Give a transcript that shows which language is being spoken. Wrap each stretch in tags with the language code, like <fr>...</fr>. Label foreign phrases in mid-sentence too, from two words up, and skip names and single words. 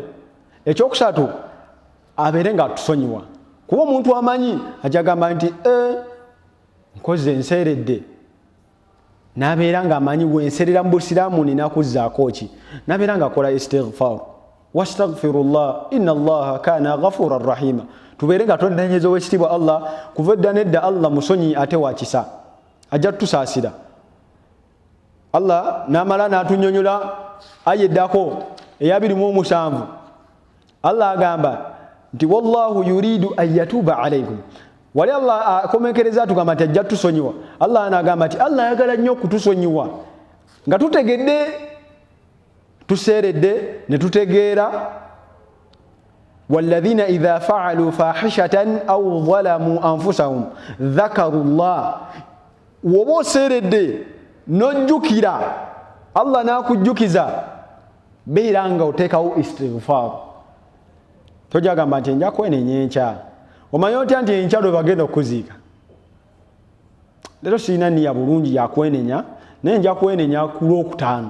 <lg>Ekyokusatu abeere nga atusonyiwa. Kuba omuntu amanyi ajja gamba nti nkoze enseeredde, n'abeera nga amanyi bwenserera mu busiraamu ninakuzzaako ki, n'abeera nga akola istighfar.</lg> <ar>Wastaghfirullah inna Allaha kana ghafuran rahima.</ar> <lg>Tubeere nga twendenyeza owekitiibwa Allah kuva edda nedda Allah musonyi ate wakisa ajja tusaasira. Allah n'amala n'atunnyonnyola aya eddako eya 27 Allah agamba nti</lg> <ar>wallahu yuridu an yatuuba alaykum.</ar> <lg>Wali Allah akomenkereza atugamba nti ajja tusonyiwa. Allah anagamba nti Allah ayagala nnyo okutusonyiwa nga tutegedde tuseeredde ne tutegeera.</lg> <ar>والذين إذا فعلوا فاحشة أو ظلموا أنفسهم ذكروا الله.</ar> <lg>woba oseeredde n'ojjukira Allah n'akujjukiza beera nga oteekawo istighfar. Tojagamba nti nja kwenenya enkya. Omanyi otya nti enkya lwe bagenda okuziika? Leero sirina nniya bulungi yakwenenya naye nja kwenenya ku Lwokutaano.</lg>